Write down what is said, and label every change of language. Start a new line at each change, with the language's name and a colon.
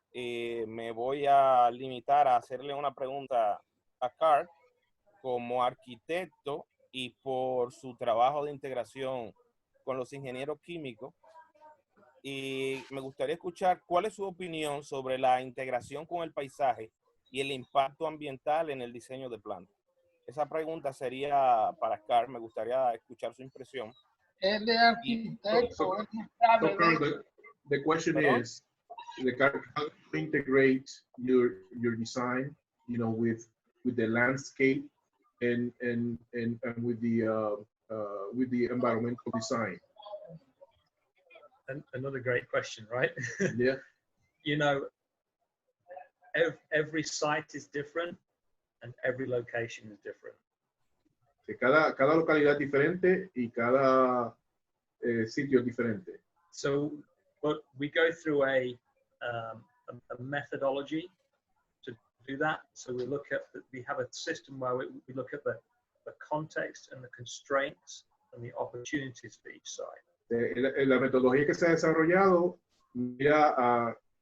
Spanish: Me voy a limitar a hacerle una pregunta a Carl como arquitecto y por su trabajo de integración con los ingenieros químicos. Y me gustaría escuchar cuál es su opinión sobre la integración con el paisaje y el impacto ambiental en el diseño de plantas. Esa pregunta sería para Carl, me gustaría escuchar su impresión. Es de arquitecto.
English: The question is, how to integrate your design, with the landscape and with the environmental design. Another great question, right? Yeah. Every site is different and every location is different.
Spanish: Cada localidad es diferente y cada sitio es diferente.
English: So, but we go through a methodology to do that. So we have a system where we look at the context and the constraints and the opportunities for each site.
Spanish: La metodología que se ha desarrollado mira